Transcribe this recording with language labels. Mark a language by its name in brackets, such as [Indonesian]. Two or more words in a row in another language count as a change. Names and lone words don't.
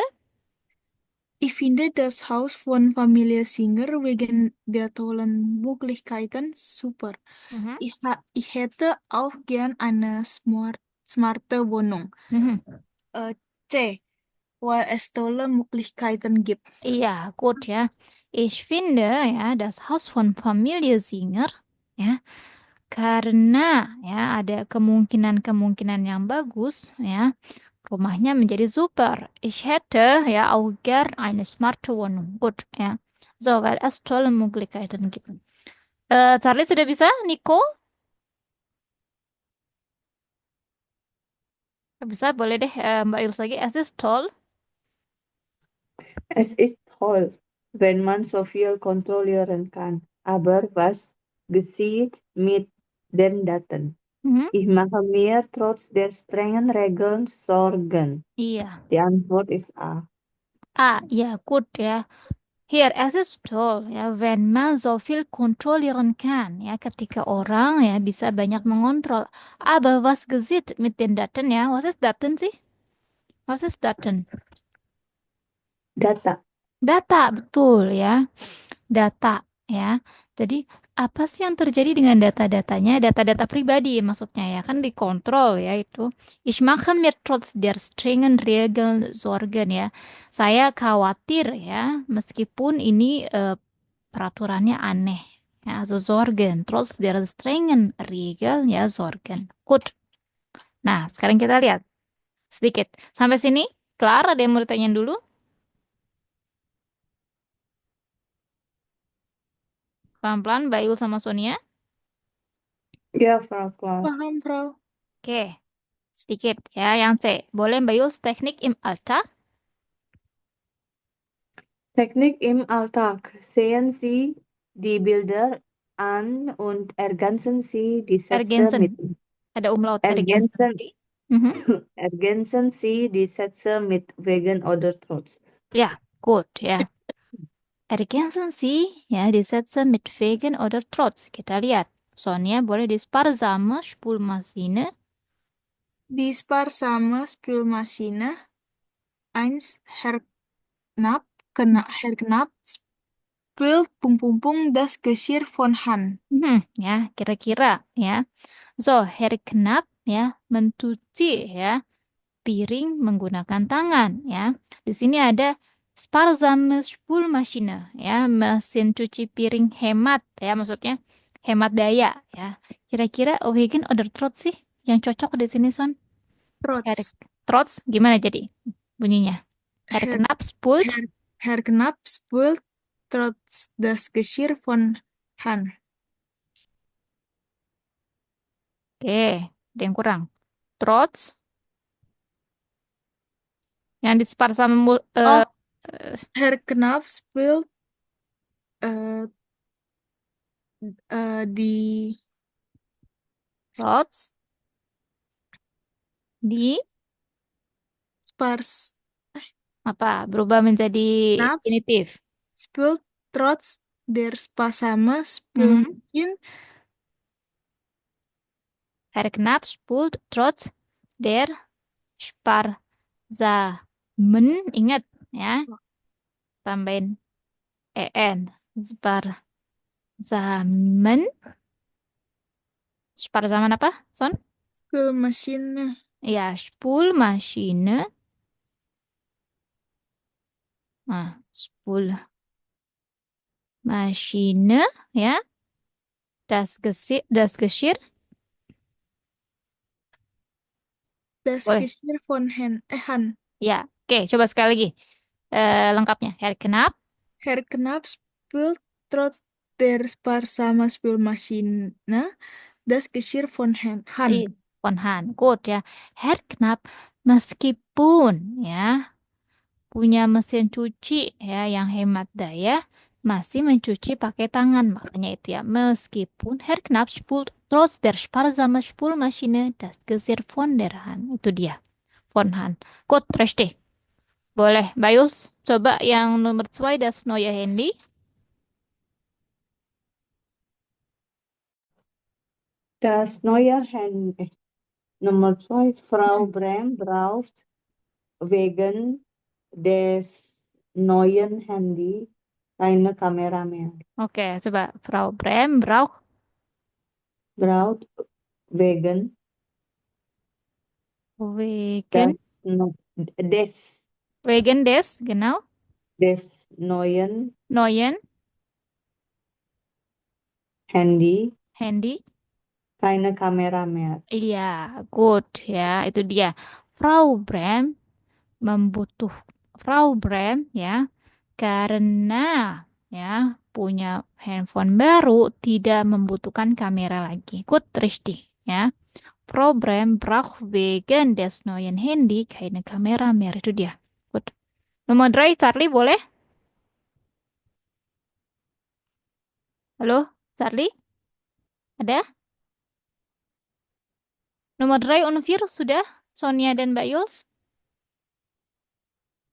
[German] Ich finde das Haus von Familie Singer wegen der tollen Möglichkeiten super. Mhm. Ich hätte auch gern eine smarte Wohnung. Mhm. C, weil es tolle Möglichkeiten gibt. Ja, gut, ja. Ich finde, ja, das Haus von Familie Singer, [Indonesian] ya, karena ya ada kemungkinan-kemungkinan yang bagus, ya, rumahnya menjadi super. [German] Ich hätte ja auch gern eine smarte Wohnung. Gut, ya. So, weil es tolle Möglichkeiten gibt. [Indonesian] Charlie sudah bisa? Nico? Bisa, boleh deh Mbak Yuls lagi. [German] Es ist toll. Es ist toll, wenn man so viel kontrollieren kann. Aber was geschieht mit den Daten? Mhm. Ich mache mir trotz der strengen Regeln Sorgen. [Indonesian] Iya. [German] Die Antwort ist A. [English] Ah, ya, good ya. Here, as is told, ya, when [German] man so viel kontrollieren kann, [Indonesian] ya, ketika orang ya bisa banyak mengontrol. [German] Aber was geschieht mit den Daten, ya? Was ist Daten sih? Was ist Daten? [Indonesian] Data. Data, betul ya. Data, ya. Jadi, apa sih yang terjadi dengan data-datanya? Data-data pribadi maksudnya ya, kan dikontrol ya itu. [German] Ich mache mir trotz der strengen Regeln Sorgen ya. [Indonesian] Saya khawatir ya, meskipun ini peraturannya aneh. Ya, [German] also Sorgen, trotz der strengen Regeln ya Sorgen. Gut. [Indonesian] Nah, sekarang kita lihat sedikit. Sampai sini, Clara ada yang mau ditanyain dulu? Pelan-pelan, Mbak Yul sama Sonia. Ya, Frau Klaus. Paham, Frau. Oke, sedikit ya yang C. Boleh Mbak Yul [German] teknik im Alltag? Technik im Alltag. Sehen Sie die Bilder an und ergänzen Sie die Sätze mit [Indonesian] Ergänzen. Ada umlaut ergänzen. [German] ergänzen, Mhm. ergänzen Sie die Sätze mit wegen oder trotz. Ja, gut ya. Ergänzen Sie ya die Sätze mit wegen oder trotz. [Indonesian] Kita lihat. Sonia boleh di [German] sparsame Spülmaschine. Die sparsame Spülmaschine 1 Herr Knapp spült das Geschirr von Hand. [Indonesian] Ya, kira-kira ya. So, Herr Knapp ya mencuci ya piring menggunakan tangan ya. Di sini ada [German] sparsame Spülmaschine [Indonesian] ya, mesin cuci piring hemat ya, maksudnya hemat daya ya. Kira-kira [German] wegen oder trotz [Indonesian] sih yang cocok di sini Son? [German] Herr Trotz. [Indonesian] Trotz gimana jadi bunyinya? [German] Herr Herr, Knapp spült. Herr Knapp spült trotz das Geschirr von Hand. [Indonesian] Oke, ada yang kurang. Trotz yang di sparsame [German] Oh, Herr Knapp spült di trotz di spars [Indonesian] apa? Berubah menjadi [German] Knapp [Indonesian] infinitif. [German] spült trotz der sparsame Mhm. Spülmaschine Herr Knapp spult trotz der Sparsamen. [Indonesian] Ingat ya, tambahin en. [German] Sparsamen. Sparsamen apa, Son? Spülmaschine. [Indonesian] Ya, Spülmaschine. Nah, Spülmaschine ya. [German] Das Geschirr. Das [Indonesian] Boleh. [German] Geschirr von Hand. [Indonesian] Ya, oke, coba sekali lagi. Lengkapnya. [German] Herr Knapp. Herr Knapp spült trotz der sparsamen Spülmaschine das Geschirr von Hand. Von Hand. Good ya. [Indonesian] Herr Knapp meskipun ya punya mesin cuci ya yang hemat daya, masih mencuci pakai tangan. Makanya itu ya, meskipun [German] Herr Knapp spült trotz der sparsamen Spülmaschine das Geschirr von der Hand. [Indonesian] Itu dia, [German] von Hand. Gut, richtig. [Indonesian] Boleh, Bayus, coba yang nomor 2, [German] das neue Handy. Das neue Handy. Nummer 2. Frau Brem braucht wegen des neuen Handy keine Kamera mehr. Oke, coba. Frau Brem braucht Braucht wegen wegen, des wegen des, genau, neuen neuen Handy Handy. keine Kamera mehr. [Indonesian] Iya, good ya, itu dia. Frau Brem membutuh Frau Brem ya, karena ya punya handphone baru tidak membutuhkan kamera lagi. [English] Good, [German] richtig ya. Frau Brem braucht wegen des neuen Handy keine Kamera mehr. [Indonesian] Itu dia. Good. Nomor 3, Charlie boleh? Halo, Charlie? Ada? Nomor 3 Unfir sudah? Sonia dan Mbak Yuls?